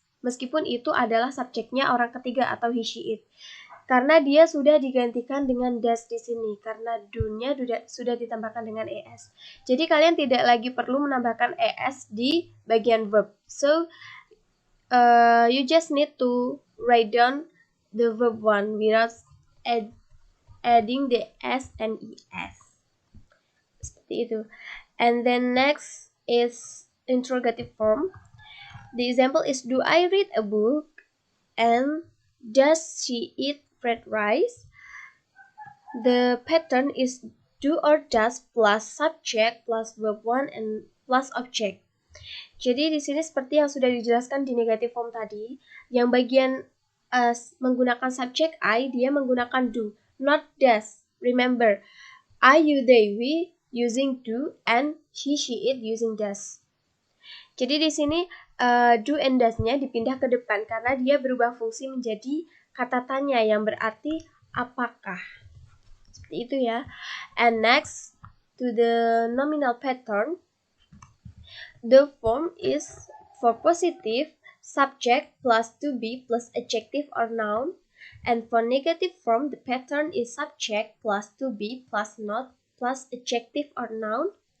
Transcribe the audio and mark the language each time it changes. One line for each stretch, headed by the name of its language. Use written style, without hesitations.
Indonesian: Meskipun itu adalah subjeknya orang ketiga atau he, she, it. Karena dia sudah digantikan dengan does di sini, karena do-nya sudah ditambahkan dengan es. Jadi kalian tidak lagi perlu menambahkan es di bagian verb.
English: So you just need to write down the verb 1 without adding the s and es.
Indonesian: Seperti itu.
English: And then next is interrogative form. The example is do I read a book and does she eat fried rice? The pattern is do or does plus subject plus verb 1 and plus object.
Indonesian: Jadi di sini seperti yang sudah dijelaskan di negative form tadi, yang bagian menggunakan subject I, dia menggunakan do, not does.
English: Remember, I, you, they, we using do and he, she, it using does.
Indonesian: Jadi di sini do and does-nya dipindah ke depan karena dia berubah fungsi menjadi kata tanya yang berarti apakah. Seperti itu ya.
English: And next to the nominal pattern, the form is for positive subject plus to be plus adjective or noun, and for negative form the pattern is subject plus to be plus not plus adjective or noun.